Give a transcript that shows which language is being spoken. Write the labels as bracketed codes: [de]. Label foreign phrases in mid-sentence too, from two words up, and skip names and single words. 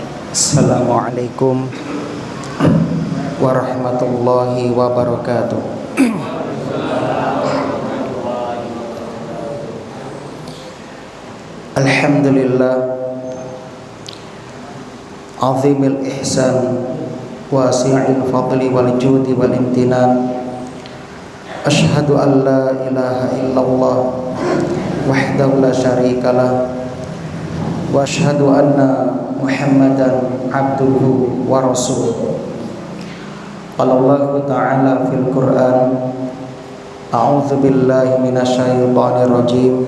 [ar] السلام عليكم ورحمة الله وبركاته. الحمد لله عظيم الإحسان واسع الفضل والجود والامتنان. أشهد أن لا إله إلا الله وحده لا شريك له وأشهد أن محمدا عبده ورسوله. قال الله تعالى في القرآن، أعوذ بالله من الشيطان الرجيم.